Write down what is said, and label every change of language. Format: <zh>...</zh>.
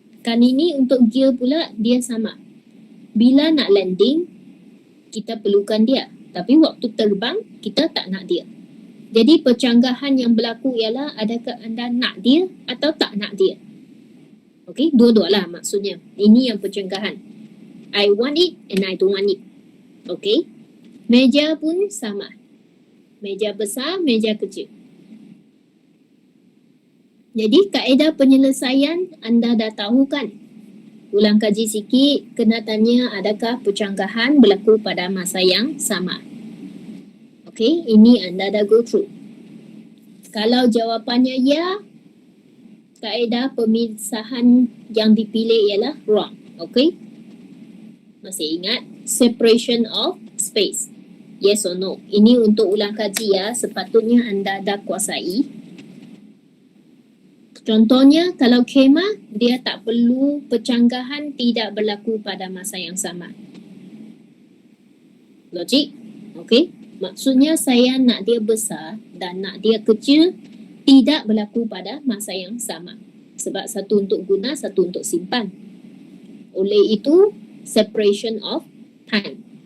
<ms>Kan ini untuk gear pula dia sama. Bila nak landing, kita perlukan dia. Tapi waktu terbang, kita tak nak dia. Jadi pencanggahan yang berlaku ialah adakah anda nak dia atau tak nak dia. Okey, dua-dua lah maksudnya. Ini yang pencanggahan.</ms> <en>I want it and I don't want it.</en> <ms>Okey. Meja pun sama. Meja besar, meja kecil. Jadi kaedah penyelesaian anda dah tahu kan? Ulang kaji sikit, kena tanya adakah pencanggahan berlaku pada masa yang sama. Okey, ini anda dah</ms> <en>go through.</en> <ms>Kalau jawapannya ya, kaedah pemisahan yang dipilih ialah wrong.</ms> <en>Okey?</en> <ms>Masih ingat?</ms> <en>Separation of space. Yes or no?</en> <ms>Ini untuk ulang kaji ya, sepatutnya anda dah kuasai. Contohnya, kalau kemah, dia tak perlu pencanggahan tidak berlaku pada masa yang sama. Logik? Okey? Maksudnya saya nak dia besar dan nak dia kecil tidak berlaku pada masa yang sama. Sebab satu untuk guna, satu untuk simpan. Oleh itu,</ms> <en>separation of time.</en>